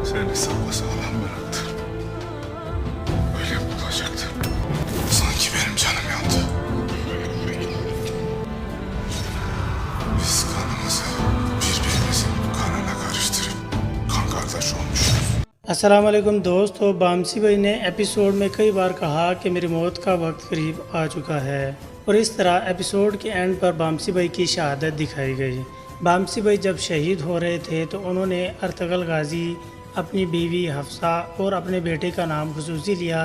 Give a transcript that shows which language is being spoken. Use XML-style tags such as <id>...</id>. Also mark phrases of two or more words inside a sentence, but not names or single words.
<tr>Hesaba sağlam bıraktı. Öyle bulacaktı. Sanki benim canım yandı. Biz kanımızı birbirimizin kanına karıştırıp kan kardeş olmuşuz.</tr> <hi>अस्सलाम वालेकुम दोस्तों, बामसी भाई ने एपिसोड में कई बार कहा कि मेरी मौत का वक्त करीब आ चुका है और इस तरह एपिसोड के एंड पर बामसी भाई की शहादत दिखाई गई। बामसी भाई जब शहीद हो रहे थे तो उन्होंने अर्तगल गाजी, अपनी बीवी हफ्सा और अपने बेटे का नाम खसूसी लिया।</hi>